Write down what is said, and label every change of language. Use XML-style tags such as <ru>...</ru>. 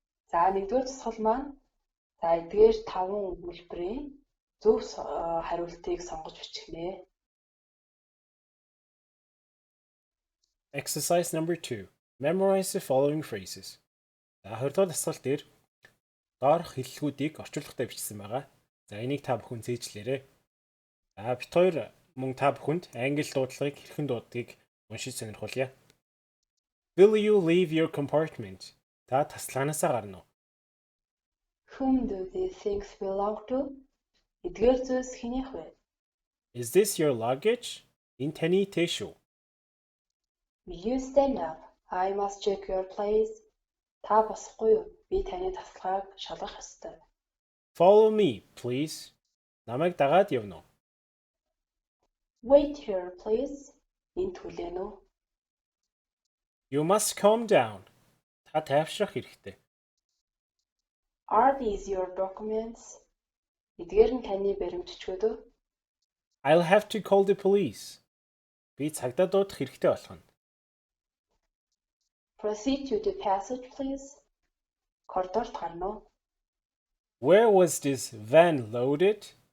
<mn>За 1-р тусгал маань за эдгээр 5 өгүүлбэрийн зөв хариултыг сонгож бичгэнэ.</mn> <en>Exercise number 2. Memorize the following phrases.</en> <mn>За 20-р дасгал дээр доорх хэллэгүүдийг орчуулгатай бичсэн байгаа. За энийг та бүхэн цээжлээрэй. За бит хоёр мөн та бүхэнд англи дуудлагыг хэрхэн дууддгийг уншиж сонирхуулъя.</mn> <en>Will you leave your compartment?</en> <mn>Та тасалгаанасаа гарна уу?</mn> <en>Whom do these things belong to?</en> <mn>Эдгээр зүйлс хэнийх вэ?</mn> <en>Is this your luggage?</en> <mn>Энэ таны тэш үү?</mn> <en>Will you stand up? I must check your place.</en> <mn>Та босохгүй юу? Би таны тасалгааг шалгах ёстой.</mn> <en>Follow me, please.</en> <mn>Намайг дагаад явна уу?</mn> <en>Wait here, please.</en> <mn>Энд хүлээн үү?</mn> <en>You must calm down.</en> <mn>Та тайвшрах хэрэгтэй.</mn> <en>Are these your documents?</en> <mn>Эдгээр нь таны баримтчгүүд үү?</mn> <en>I'll have to call the police.</en> <mn>Би цагдаа дуудах хэрэгтэй болох нь.</mn> <en>Proceed to the passage, please.</en> <mn>Коридорт гарна уу?</mn> <en>Where was this van loaded?</en>